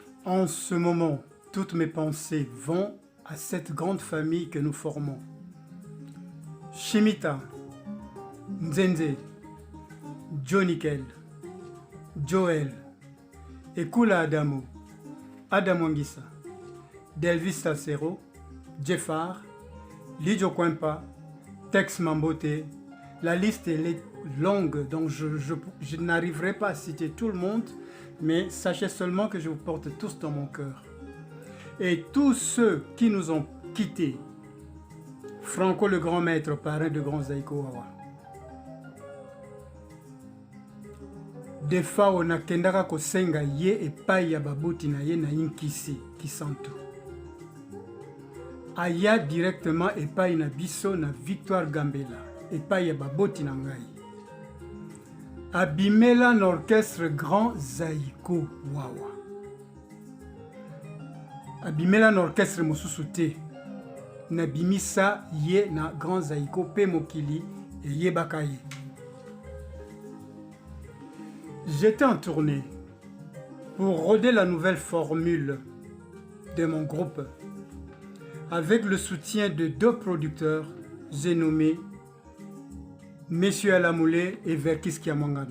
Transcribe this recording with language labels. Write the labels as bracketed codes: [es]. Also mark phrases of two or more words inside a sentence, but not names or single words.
[fr] En ce moment, toutes mes pensées vont à cette grande famille que nous formons. Shimita, Nzenze, Jonikel, Joel, Ekula Adamo, Adam Wangisa, Delvis Tassero, Jeffar, Lidjo Kwempa, Tex Mambote. La liste est longue, donc je n'arriverai pas à citer tout le monde, mais sachez seulement que je vous porte tous dans mon cœur. Et tous ceux qui nous ont quittés, Franco le grand maître, parrain de Grand Zaïko Awa. [ln] Defa on akendaka kosenga ye epai ya babuti na ye na inkisi kisantu. Aya directement epai na biso na Victoire Gambela epai ya baboti na ngai. Abimela na orchestre Grand Zaïko Wawa. Abimela na orchestre mosusu te. Na bimisa ye na Grand Zaïko pe mokili et ye bakaye. [fr] J'étais en tournée pour roder la nouvelle formule de mon groupe avec le soutien de deux producteurs, j'ai nommé Monsieur Alamoulé et Verkis Kiamangana.